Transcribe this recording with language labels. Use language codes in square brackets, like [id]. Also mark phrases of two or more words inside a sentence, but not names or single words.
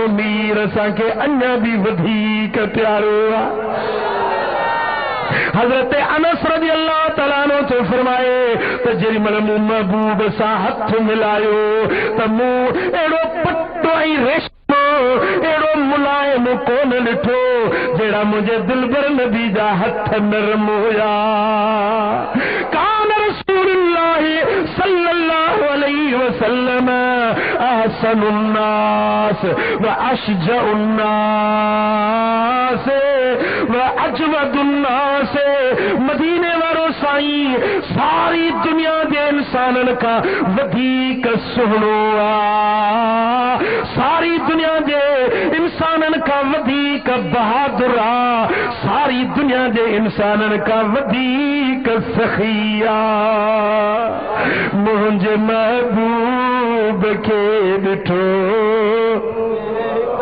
[sd] मीर असांखे अञा बि वधीक प्यारो आहे हजरत अनस [ar] رضي الله تعالى [sd] अन्हु तो फरमाए त जेॾी महिल मूं महबूब सां हथ मिलायो त मूं अहिड़ो पटो ऐं रेशमो अहिड़ो मुलायम कोन ॾिठो जहिड़ा मुंहिंजे दिलबर नबी जा हथ नरम हुया [ar] كان رسول الله صلى الله عليه وسلم أحسن الناس وأشجع الناس وأجود الناس [sd] मदीने वारो साईं सारी दुनिया जे इंसाननि खां वधीक सुहिणो आहे सारी दुनिया जे इंसाननि खां वधीक बहादुर आहे सारी दुनिया जे इंसाननि खां वधीक सखी आहे मुंहिंजे महबूब खे ॾिठो